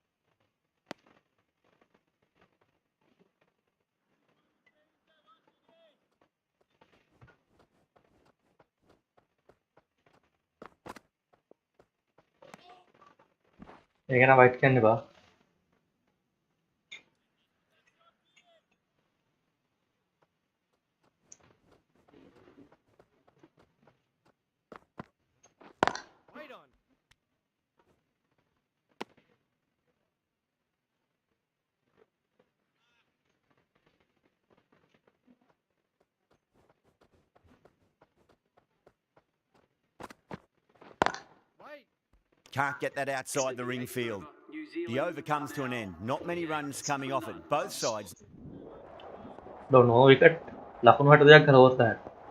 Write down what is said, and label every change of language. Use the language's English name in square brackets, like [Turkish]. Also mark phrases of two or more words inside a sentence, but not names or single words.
[Sinhala] ඒක නම් වයිට් කියන්න එපා [English] Wait on. Wait. Can't get that outside the ring field. The over comes to an end. Not many runs coming off it. Both sides. don't know wicket [Sinhala] ලකුණු 62ක් කරලා ඕවර් එකකට